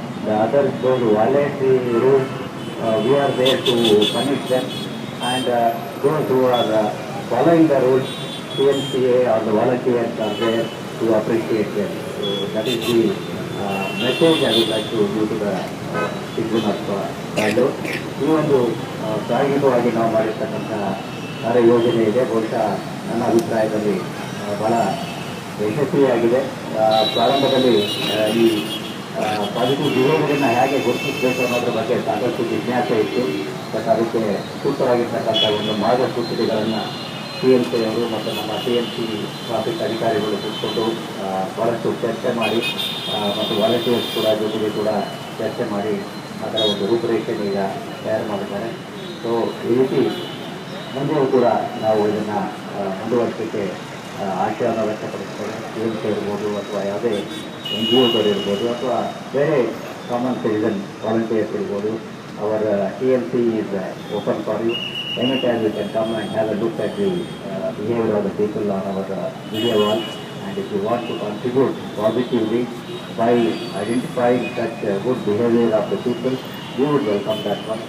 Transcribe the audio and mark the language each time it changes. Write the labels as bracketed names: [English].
[English] The others those who violate the rules, we are there to punish them, and those who are following the rules, TNCA or the volunteers are there to appreciate them. So that is the message I would like to give to the citizen of Bangalore. [Kannada] ಈ ಒಂದು ಪ್ರಾಯೋಗಿಕವಾಗಿ ನಾವು ಮಾಡಿರ್ತಕ್ಕಂತಹ ಕಾರ್ಯ ಯೋಜನೆ ಇದೆ. ಬಹುಶಃ ನನ್ನ ಅಭಿಪ್ರಾಯದಲ್ಲಿ ಬಹಳ ಯಶಸ್ವಿಯಾಗಿದೆ. ಪ್ರಾರಂಭದಲ್ಲಿ ಈ ಪಾಸಿಟಿವ್ ಬಿಹೇವಿಯರನ್ನು ಹೇಗೆ ಗುರುತಿಸಬೇಕು ಅನ್ನೋದ್ರ ಬಗ್ಗೆ ಸಾಕಷ್ಟು ಜಿಜ್ಞಾಸೆ ಇತ್ತು. ಬಟ್ ಅದಕ್ಕೆ ಸೂಕ್ತವಾಗಿರ್ತಕ್ಕಂಥ ಒಂದು ಮಾರ್ಗಸೂಚಿಗಳನ್ನು TNC ಅವರು ಮತ್ತು ನಮ್ಮ TNC ಟ್ರಾಫಿಕ್ ಅಧಿಕಾರಿಗಳು ಕೂತ್ಕೊಂಡು ಭಾಳಷ್ಟು ಚರ್ಚೆ ಮಾಡಿ ಮತ್ತು ವಾಲಂಟಿಯರ್ಸ್ ಕೂಡ ಜೊತೆಗೆ ಕೂಡ ಚರ್ಚೆ ಮಾಡಿ ಅದರ ಒಂದು ರೂಪುರೇಷೆಯನ್ನು ಈಗ ತಯಾರು ಮಾಡಿದ್ದಾರೆ. ಸೊ ಈ ರೀತಿ ಮುಂದೆಯೂ ಕೂಡ ನಾವು ಇದನ್ನು ಮುಂದುವರಿಸಲಿಕ್ಕೆ ಆಶಯವನ್ನು ವ್ಯಕ್ತಪಡಿಸ್ತೇವೆ. TNC ಇರ್ಬೋದು ಅಥವಾ ಯಾವುದೇ NGOಗಳು ಇರ್ಬೋದು ಅಥವಾ ಬೇರೆ ಕಾಮನ್ ಸಿಟಿಸನ್ ವಾಲಂಟಿಯರ್ಸ್ ಇರ್ಬೋದು. [English] ಅವರ TNC is open for you. Anytime you can come and have a look at the behavior of the people on our video wall, and if you want to contribute positively by identifying such good behavior of the people, we would welcome that one.